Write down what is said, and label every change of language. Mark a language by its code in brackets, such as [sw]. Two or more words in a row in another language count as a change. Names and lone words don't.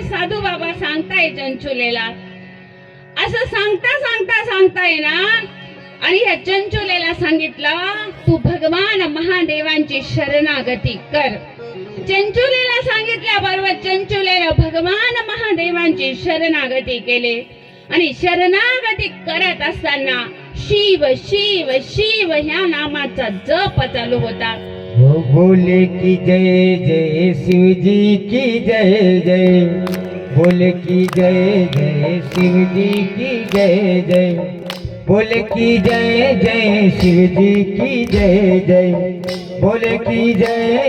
[mr] साधू बाबा सांगताय चंचुलेला. असं सांगताय ना, आणि ह्या चंचुलेला सांगितलं, तू भगवान महादेवांची शरणागती कर. चंचुलेला सांगितल्याबरोबर चंचुलेला भगवान महादेवांची शरणागती केली. आणि शरणागती करत असताना शिव शिव शिव ह्या नामाचा जप चालू होता. [hi] हो बोले की जय जय शिवजी की जय जय, बोले की जय जय शिवजी की जय जय, बोले की जय जय शिवजी की जय जय, बोले की जय